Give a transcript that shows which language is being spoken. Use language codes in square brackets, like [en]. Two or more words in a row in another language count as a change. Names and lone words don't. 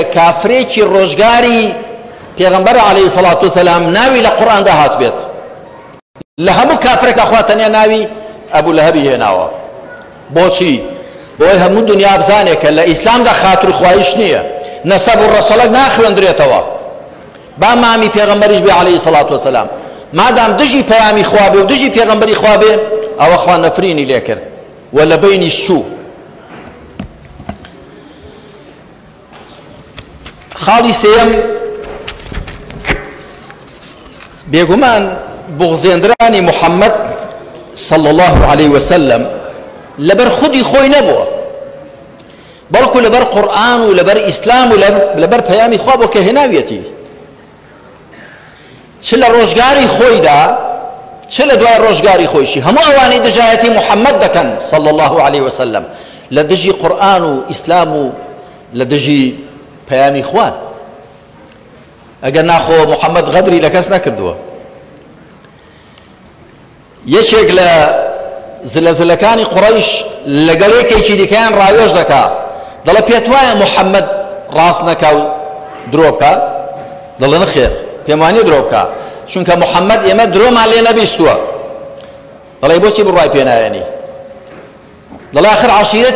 [ckb] کافرێکی ڕۆژگاری پێغەمبەر [ar] عەلەیهی سەڵات وسەلام [ckb] ناوی لە قورئاندا هات بێت لە هەموو کافرێکە خوا تەنیا ناوی ئەبوو لەهەبی هێناوە بۆچی بۆی هەموو دنیا بزانێت کە لە ئیسلامدا خاتر خوایش نییە نەسەب و ڕەسەڵک ناخوێندرێتەوە با مامی پێغەمبەریش بێ [ar] عەلەیهی سەڵات وسەلام [ckb] مادام دژی پەیامی خوا بێ و دژی پێغەمبەری خوا بێ ئەوە خوا نەفرینی لێ کرد و لە بینیش چوو خاڵی سێیەم بێگومان بغزێنرانی محەممەد [ar] صلى الله عليه وسلم [ckb] لەبەر خودی خۆی نەبووە بەڵکو لەبەر قورئان و لەبەر ئیسلام و لەبەر پەیامی خوا بۆ کە هێناویەتی چ لە ڕۆژگاری خۆیدا چ لە دوای ڕۆژگاری خۆیشی هەموو ئەوانەی دژایەتی محەممەد دەکەن [ar] صلى الله عليه وسلم [ckb] لە دژی قورئان و ئیسلام و لە دژی پەیامی خوان ئەگەر ناخۆ محەممەد غەدری لە کەس نەکردووە یەکێک لە زلەزلەکانی قوڕەیش لەگەڵ یەکێکی دیکەیان ڕاوێژ دەکا دەڵێ پێت وایە محەممەد ڕاست نەکا و درۆ بکە دەڵێ نەخێر پێم وانییە درۆ بکە چونکە محەممەد ئێمە درۆمان لێ نەبیستووە دەڵێ بۆچی بڕوای پێ نایەنی دەڵێ ئاخر عەشیرەتی